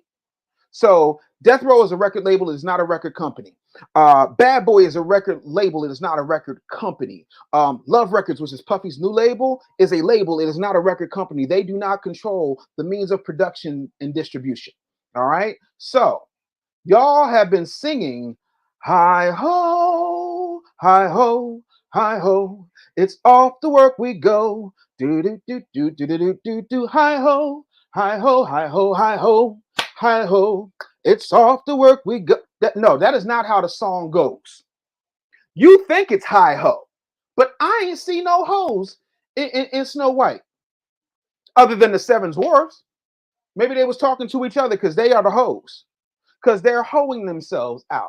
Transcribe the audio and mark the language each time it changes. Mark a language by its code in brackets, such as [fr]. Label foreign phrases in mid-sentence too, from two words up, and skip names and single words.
[en] So Death Row is a record label. It is not a record company. Bad Boy is a record label. It is not a record company. Love Records, which is Puffy's new label, is a label. It is not a record company. They do not control the means of production and distribution. All right. So y'all have been singing hi ho, hi ho, hi ho. It's off to work we go. Do do do do do do do do do. Hi ho, hi ho, hi ho, hi ho, hi ho. It's off to work we go. No, that is not how the song goes. You think it's hi ho, but I ain't see no hoes in Snow White, other than the seven dwarfs. Maybe they was talking to each other because they are the hoes, because they're hoeing themselves out.